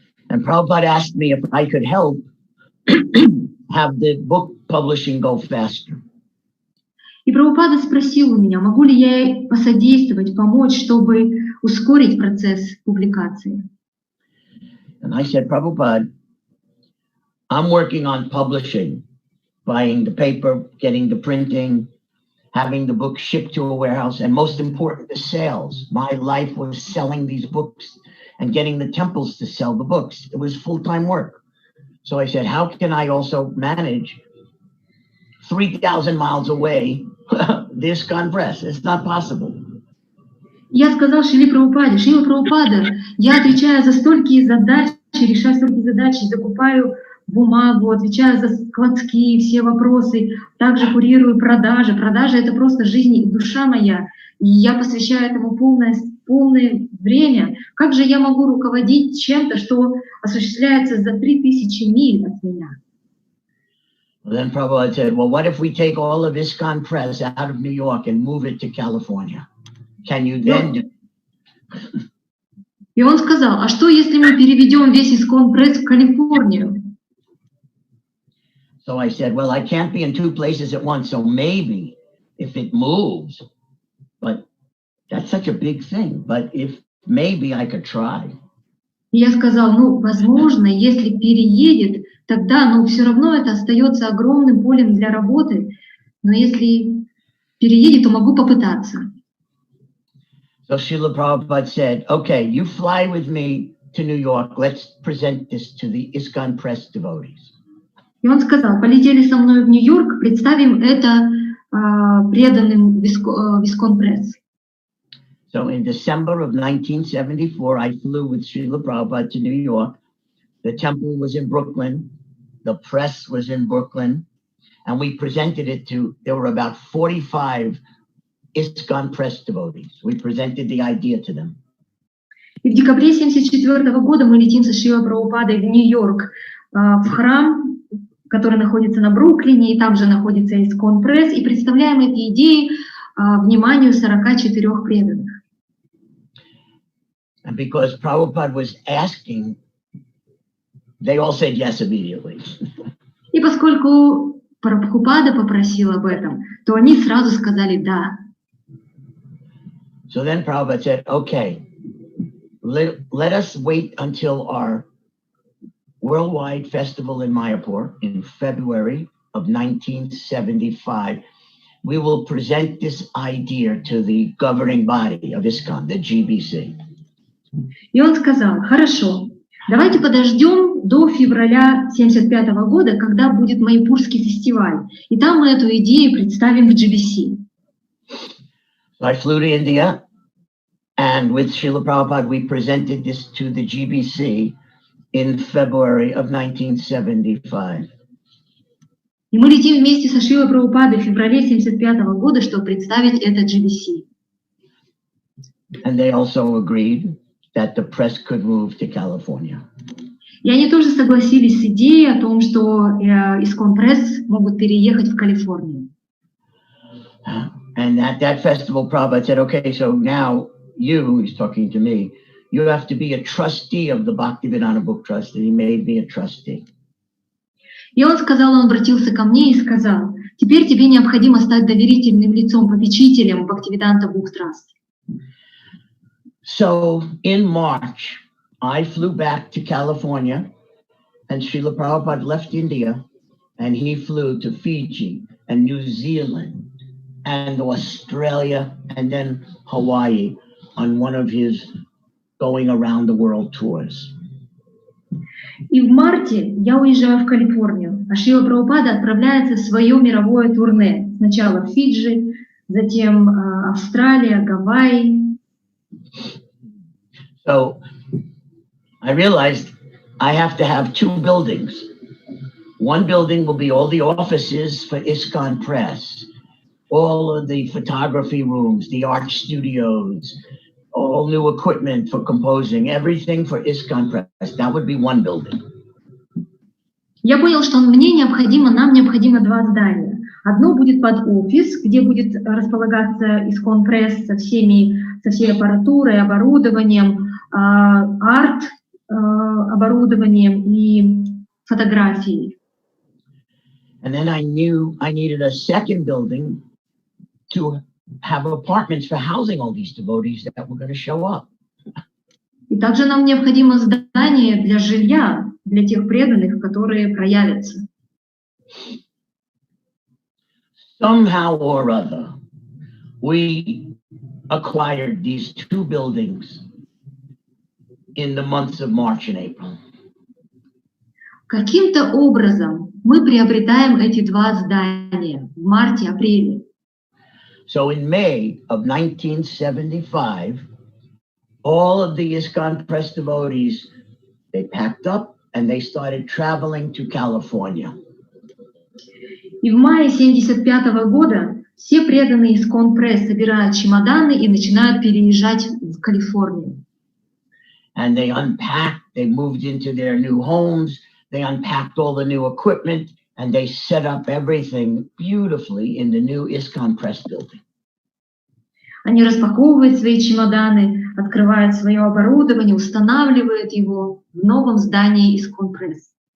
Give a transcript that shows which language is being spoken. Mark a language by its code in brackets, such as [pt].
[en] And Prabhupada asked me if I could help have the book publishing go faster. [ru] И Прабхупада спросил у меня, могу ли я посодействовать, помочь, чтобы ускорить процесс публикации. [en] And I said, Prabhupada, I'm working on publishing, buying the paper, getting the printing, having the book shipped to a warehouse, and most important, the sales. My life was selling these books and getting the temples to sell the books. It was full-time work. So I said, how can I also manage 3,000 miles away this Congress? It's not possible. [ru] Я сказал Шриле Прабхупаде, Шрила Прабхупада, я отвечаю за столькие задачи, решаю столькие задачи, закупаю бумагу, отвечаю за складские все вопросы, также курирую продажи. Продажи — это просто жизнь и душа моя, и я посвящаю этому полное время. Как же я могу руководить чем-то, что осуществляется за 3000 миль от меня? [en] Then Prabhupada said, well, what if we take all of ISKCON Press out of New York and move it to California? Can you then do? [ru] И он сказал, а что, если мы переведем весь ISKCON Press в Калифорнию? [en] So I said, well, I can't be in two places at once, so maybe if it moves, but that's such a big thing, but if maybe I could try. [ru] И я сказал, ну, возможно, если переедет, тогда, но все равно это остается огромным полем для работы, но если переедет, то могу попытаться. [en] So Srila Prabhupada said, okay, you fly with me to New York. Let's present this to the ISKCON Press devotees. [ru] И он сказал, полетели со мной в Нью-Йорк, представим это преданным ISKCON Press. [en] So in December of 1974, I flew with Srila Prabhupada to New York. The temple was in Brooklyn. The press was in Brooklyn. And we presented it to, there were about 45 ISKCON Press devotees. We presented the idea to them. [ru] И в декабре 1974 года мы летим со Шрилой Прабхупадой в Нью-Йорк, в храм, который находится на Бруклине, и там же находится ISKCON Press, и представляем эти идеи вниманию 44 преданных. [en] And because Prabhupada was asking, they all said yes immediately. [ru] И поскольку Прабхупада попросил об этом, то они сразу сказали «да». [en] So then Prabhupada said, okay, let us wait until our worldwide festival in Mayapur in February of 1975. We will present this idea to the governing body of ISKCON, the GBC. [ru] И он сказал, хорошо, давайте подождем до февраля 1975 года, когда будет Майяпурский фестиваль, и там мы эту идею представим в GBC. [en] So I flew to India, and with Srila Prabhupada, we presented this to the GBC in February of 1975. [ru] И мы летим вместе со Шрилой Прабхупадой в феврале 1975 года, чтобы представить это GBC. [en] And they also agreed that the press could move to California. [ru] И они тоже согласились с идеей о том, что ISKCON Press могут переехать в Калифорнию. [en] And at that festival, Prabhupada said, okay, so now you, he's talking to me, you have to be a trustee of the Bhaktivedanta Book Trust, and he made me a trustee. [ru] И он сказал, он обратился ко мне и сказал, теперь тебе необходимо стать доверительным лицом, попечителем Bhaktivedanta Book Trust. [en] So in March, I flew back to California, and Srila Prabhupada left India, and he flew to Fiji and New Zealand and Australia and then Hawaii on one of his going around the world tours. [ru] И в марте я уезжаю в Калифорнию, а Шрила Прабхупада отправляется в свое мировое турне. Сначала в Фиджи, затем Австралия, Гавайи. [en] So I realized I have to have two buildings. One building will be all the offices for ISKCON Press, all of the photography rooms, the art studios, all new equipment for composing, everything for ISKCON Press. That would be one building. [ru] Я понял, что нам необходимо два здания. Одно будет под офис, где будет располагаться ISKCON Press со всей аппаратурой, оборудованием, арт-оборудованием и фотографией. [en] And then I knew I needed a second building to have apartments for housing all these devotees that were going to show up. [ru] И также нам необходимо здание для жилья, для тех преданных, которые проявятся. [en] Somehow or other, we acquired these two buildings in the months of March and April. [ru] Каким-то образом мы приобретаем эти два здания в марте-апреле. [en] So in May of 1975, all of the ISKCON Press devotees, they packed up and they started traveling to California. [ru] И в мае 1975 года все преданные ISKCON Press собирают чемоданы и начинают переезжать в Калифорнию. [en] And they unpacked, they moved into their new homes, they unpacked all the new equipment, and they set up everything beautifully in the new ISKCON Press building. [ru] Они распаковывают свои чемоданы, открывают свое оборудование, устанавливают его в новом здании ISKCON Press.